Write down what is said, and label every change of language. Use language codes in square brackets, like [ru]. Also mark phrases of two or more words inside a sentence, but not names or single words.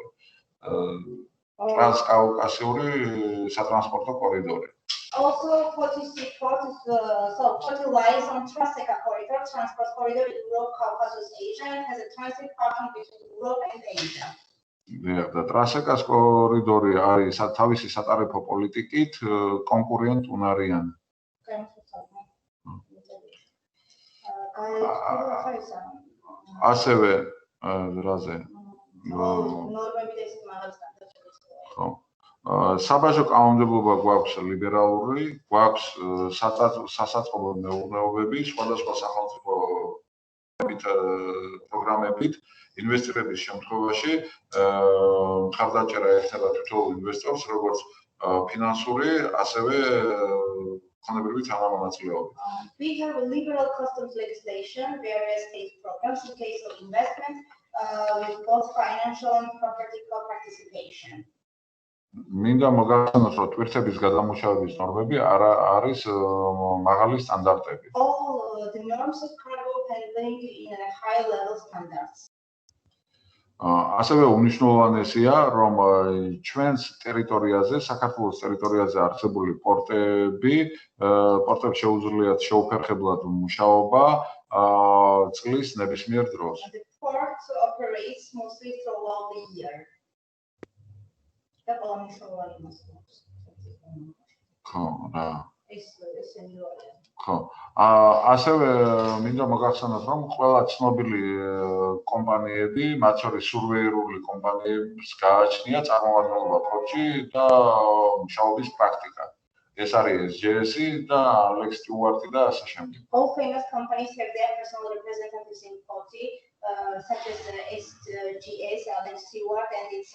[ka] ტრანსკავკასიური სატრანსპორტო კორიდორი. [en] Also, Poti Port lies on Traseka corridor, transport corridor in Europe, Caucasus, Asia, and has a transit pattern between Europe and Asia. [ka] და ტრასეკას კორიდორი არის თავისი სატარიფო პოლიტიკით კონკურენტ უნარიანი. ასევე რაზე საბაჟო კანონმდებლობა გვაქვს ლიბერალური, გვაქვს სასაწყობო მეურნეობები, სხვადასხვა სახელმწიფო პროგრამებით ინვესტირების შემთხვევაში მხარდაჭერა ეხება თითოეულ ინვესტორს, როგორც ფინანსური, ასევე ქონებრივი თანამონაწილეობით. [en] We have a liberal customs legislation, various state programs in case of investment with both financial and property co-participation. [ka] მინდა მოგახსენოთ, რომ თვირთების გადამუშავების ნორმები არის მაღალი სტანდარტები. [en] All the norms of cargo handling in a high level standards. [ka] ასევე უნიშნულოვანესია, რომ ჩვენს ტერიტორიაზე, საქართველოს ტერიტორიაზე არსებული პორტებს შეუძლიათ შეუფერხებლად მუშაობა წლის ნებისმიერ დროს. [en] The port operates mostly throughout the year. [ka] ასევე მინდა მოგახსენოთ, რომ ყველა ცნობილი კომპანიები, მათ შორის სურვეირული კომპანიებს გააჩნია წარმომადგენლობა პორტში და მუშაობის პრაქტიკა. ეს არის SGS და Alex Stewart და ასე შემდეგ. [en] All famous companies have their personal representatives in Poti. such as SGS, Alex Stewart, and etc.